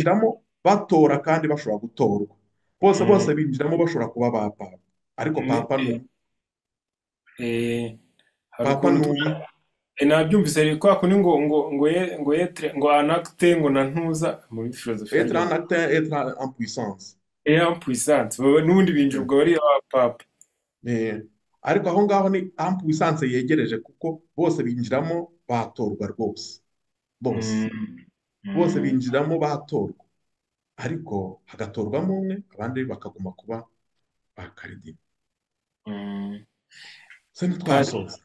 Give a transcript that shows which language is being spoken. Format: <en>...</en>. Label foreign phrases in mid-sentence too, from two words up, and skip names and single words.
<rw>binjiramo batora kandi bashobora gutorwa. Bose bose mm. binjiramo bashobora kuba ba papa, ariko Ne- papa ni umwe. eh, hari Papa ukuntu ni umwe. nabyumvise kwa kundi ngo yetre ngo anacte ngo na ntuza muri filozofiya Être rya</rw> <fr>en acte, être en puissance.</fr> <rw>puissance n'ubundi binjira ubwo bari papa. Eh, ariko aho ngaho ni</rw> <fr>en puissance</fr> <rw>yegereje, kuko bose binjiramo batorwa rwose. Bose Mm. bose Mm. binjiramo batorwa, ariko hagatorwamo umwe abandi bakaguma kuba ba karidini. Mm. Se ntitwasoza.</rw>